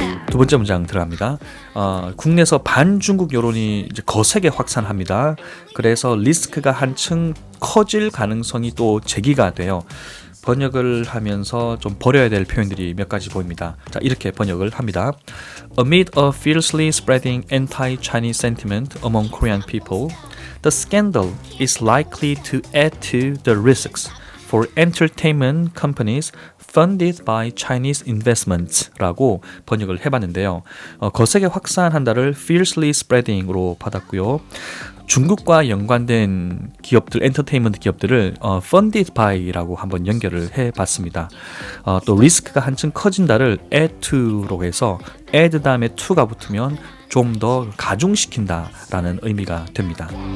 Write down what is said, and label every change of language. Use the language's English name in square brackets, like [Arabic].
[Korean] 두 번째 문장 들어갑니다. 국내에서 반중국 여론이 이제 거세게 확산합니다. 그래서 리스크가 한층 커질 가능성이 또 제기가 돼요. 번역을 하면서 좀 버려야 될 표현들이 몇 가지 보입니다. 자, 이렇게 번역을 합니다. [English] Amid a fiercely spreading anti-Chinese sentiment among Korean people, the scandal is likely to add to the risks for entertainment companies funded by Chinese investments라고 번역을 해봤는데요. [Korean] 거세게 확산한다를 [English] fiercely spreading [Korean] 으로 받았고요. 중국과 연관된 기업들, 엔터테인먼트 기업들을 funded by라고 한번 연결을 해봤습니다. 또 리스크가 한층 커진다를 add to로 해서 add 다음에 to가 붙으면 좀 더 가중시킨다라는 의미가 됩니다.